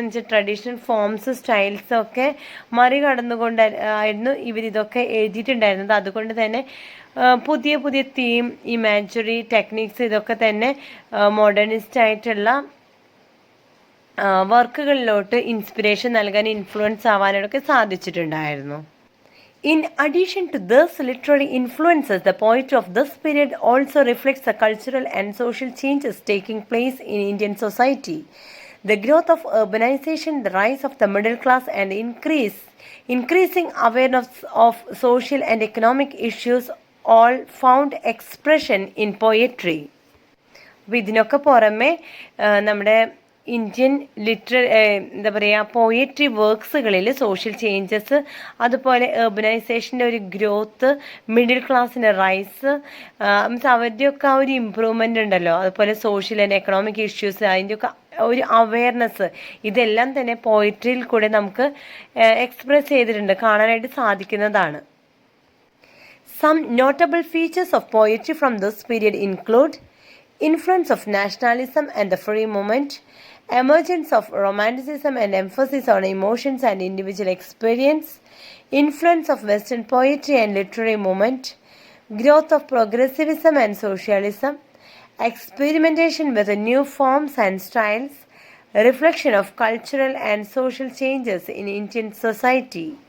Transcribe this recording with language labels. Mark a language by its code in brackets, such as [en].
[ml] എന്ന് വെച്ചാൽ traditional forms, styles ഒക്കെ മറികടന്നുകൊണ്ടായിരുന്നു ഇവരിതൊക്കെ എഴുതിയിട്ടുണ്ടായിരുന്നത്. അതുകൊണ്ട് തന്നെ പുതിയ പുതിയ തീം, ഇമാജറി, ടെക്നിക്സ് ഇതൊക്കെ തന്നെ മോഡേണിസ്റ്റ് ആയിട്ടുള്ള വർക്കുകളിലോട്ട് ഇൻസ്പിറേഷൻ നൽകാൻ, influence ആവാനൊക്കെ സാധിച്ചിട്ടുണ്ടായിരുന്നു. [en] In addition to these literary influences, the poetry of this period also reflects the cultural and social changes taking place in Indian society. The growth of urbanization, the rise of the middle class, and increasing awareness of social and economic issues all found expression in poetry. [ml] അപ്പോൾ ഇതിനൊക്കെ പുറമെ നമ്മുടെ Indian എന്താ പറയുക, poetry വർക്ക്സുകളിൽ social changes, അതുപോലെ urbanization ഒരു growth, middle ക്ലാസ്സിൻ്റെ rice, means അവരുടെയൊക്കെ ആ ഒരു ഇമ്പ്രൂവ്മെൻ്റ് ഉണ്ടല്ലോ, അതുപോലെ സോഷ്യൽ ആൻഡ് എക്കണോമിക് ഇഷ്യൂസ്, അതിൻ്റെയൊക്കെ ഒരു അവയർനെസ്, ഇതെല്ലാം തന്നെ പോയട്രിയിൽ കൂടെ നമുക്ക് എക്സ്പ്രസ് ചെയ്തിട്ടുണ്ട്, കാണാനായിട്ട് സാധിക്കുന്നതാണ്. [en] Some notable features of poetry from this period include influence of nationalism and the free movement, emergence of romanticism and emphasis on emotions and individual experience, influence of Western poetry and literary movement, growth of progressivism and socialism, experimentation with new forms and styles, reflection of cultural and social changes in Indian society.